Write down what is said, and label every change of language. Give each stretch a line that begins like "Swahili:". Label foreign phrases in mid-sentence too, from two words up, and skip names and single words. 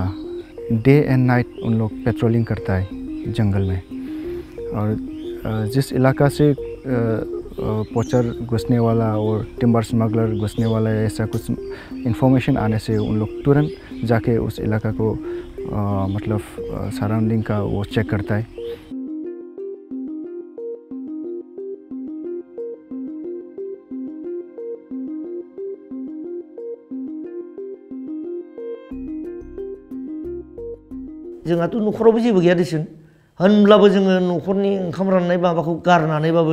English: day and night
Hindi: उन लोग पेट्रोलिंग करता है जंगल में। और जिस इलाका से पोचर घुसने वाला और
English: timber smuggler
Hindi: घुसने वाला ऐसा कुछ इंफॉर्मेशन आने से उन लोग तुरंत जाके उस इलाका को मतलब सराउंडिंग का वो चेक करता है।
Bodo: जोंहाथ' न'खरावबो जेबो गैया देसुन होनब्लाबो जोङो न'खरनि ओंखाम राननाय माबाखौ गारनानैबाबो